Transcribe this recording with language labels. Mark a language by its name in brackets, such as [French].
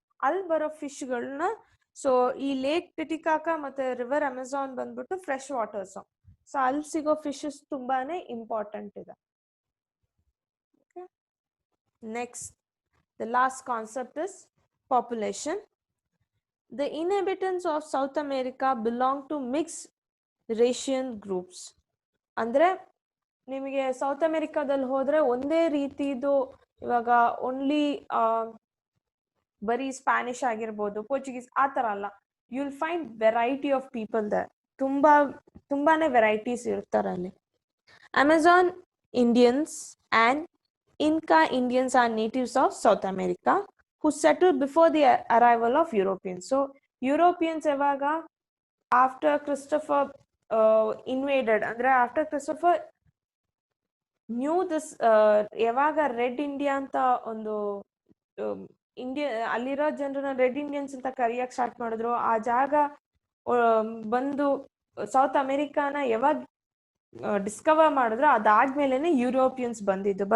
[Kannada] ಅಲ್ಲಿ ಬರೋ ಫಿಶ್ಗಳನ್ನ ಸೊ ಈ ಲೇಕ್ ಟಿಟಿಕಾಕಾ ಮತ್ತೆ ರಿವರ್ ಅಮೆಜಾನ್ ಬಂದ್ಬಿಟ್ಟು ಫ್ರೆಶ್ ವಾಟರ್ಸ್. ಸೊ ಅಲ್ಲಿ ಸಿಗೋ ಫಿಶಸ್ ತುಂಬಾನೇ ಇಂಪಾರ್ಟೆಂಟ್ ಇದೆ. [English] Next, the last concept is population. The inhabitants of South America belong to mixed racial groups. [Kannada] ಅಂದ್ರೆ ನಿಮಗೆ ಸೌತ್ ಅಮೆರಿಕಾದಲ್ಲಿ ಹೋದ್ರೆ ಒಂದೇ ರೀತಿದು ಇವಾಗ ಓನ್ಲಿ ಬರೀ ಸ್ಪ್ಯಾನಿಷ್ ಆಗಿರ್ಬೋದು, ಪೋರ್ಚುಗೀಸ್ ಆ ತರ ಅಲ್ಲ. [English] You will find variety of people there. [Kannada] ತುಂಬಾನೇ ವೆರೈಟೀಸ್ ಇರ್ತಾರೆ ಅಲ್ಲಿ. [English] Amazon Indians and Inca Indians are natives of South America who settled before the arrival of Europeans. [Kannada] So Europeans ಯಾವಾಗ [English] after Christopher invaded, [Kannada] ಅಂದ್ರೆ [English] after Christopher knew this, [Kannada] ಯಾವಾಗ red India ಅಂತ ಒಂದು India ಅಲ್ಲಿರೋ ಜನರನ್ನ ರೆಡ್ ಇಂಡಿಯನ್ಸ್ ಅಂತ ಕರಿಯಕ್ start ಮಾಡಿದ್ರು, ಆ ಜಾಗ ಬಂದು ಸೌತ್ ಅಮೆರಿಕಾನ ಯಾವಾಗ ಡಿಸ್ಕವರ್ ಮಾಡಿದ್ರು ಅದಾದ್ಮೇಲೆನೆ ಯುರೋಪಿಯನ್ಸ್ ಬಂದಿದ್ದು.